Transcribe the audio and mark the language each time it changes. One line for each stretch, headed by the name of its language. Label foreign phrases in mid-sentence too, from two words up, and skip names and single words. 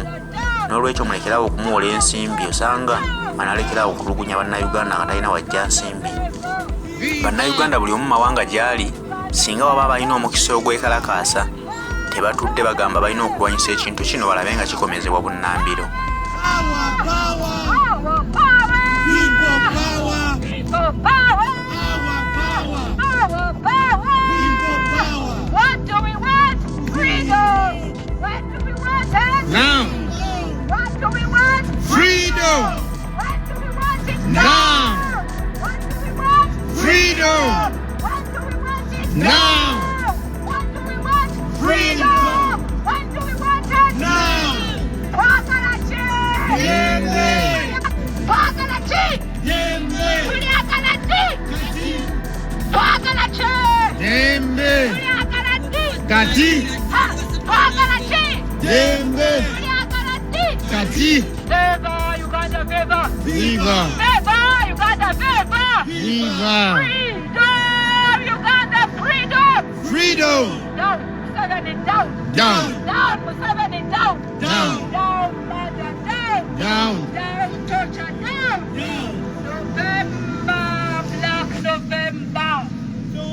Ganda: N'olwekyo mulekerawo okumuwola ensimbi osanga analekerawo okutulugunya Bannayuganda nga talina wajja nsimbi. Bannayuganda buli omu mawanga gy'ali singa baba balina omukisa ogwekalakaasa tebatudde bagamba balina okulwanyisa ekintu kino balabe nga kikomezebwa bunnambiro.
English: Now. What do we want? Freedom. What do we want it now? What do we want? Freedom. What do we want it now? What do we want? Freedom. What do we want it now? Wakalachi. Yembe. Wakalachi. Yembe. Wakalachi. Wakalachi. Yembe. Wakalachi. Kati. Wakalachi. Yembe. Kati. Viva Uganda, viva. Viva. Viva Uganda, viva. Viva. Freedom Uganda, freedom. Freedom. Down, Museveni, down. Down. Down, Museveni, down. Down. Down, murder, down. Down. Down, torture, down. Down. November, Black November.